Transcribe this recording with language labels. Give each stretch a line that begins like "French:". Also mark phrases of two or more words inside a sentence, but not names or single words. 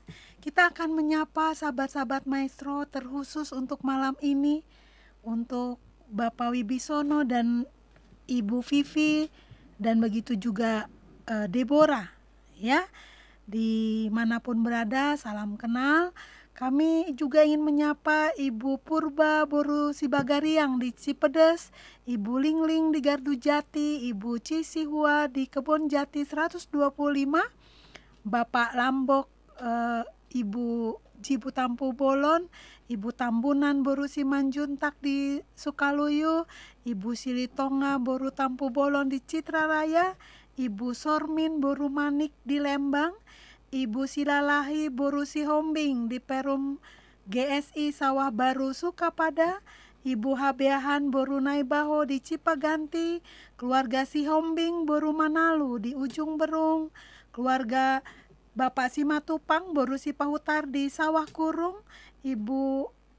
Indonesian: Kita akan menyapa sahabat-sahabat Maestro terkhusus untuk malam ini, untuk Bapak Wibisono dan Ibu Vivi, dan begitu juga Deborah, ya, dimanapun berada, salam kenal. Kami juga ingin menyapa Ibu Purba Boru Sibagariang di Cipedes, Ibu Lingling di Gardu Jati, Ibu Cisihua di Kebon Jati 125, Bapak Lambok, Ibu Jibu Tampu Bolon, Ibu Tambunan Boru Simanjuntak di Sukaluyu, Ibu Silitonga Boru Tampu Bolon di Citra Raya, Ibu Sormin Boru Manik di Lembang, Ibu Silalahi Boru Sihombing di Perum GSI Sawah Baru Sukapada, Ibu Habeahan Boru Naibaho di Cipaganti, keluarga Sihombing Boru Manalu di Ujung Berung, keluarga Bapak Simatupang Boru Sipahutar di Sawah Kurung, Ibu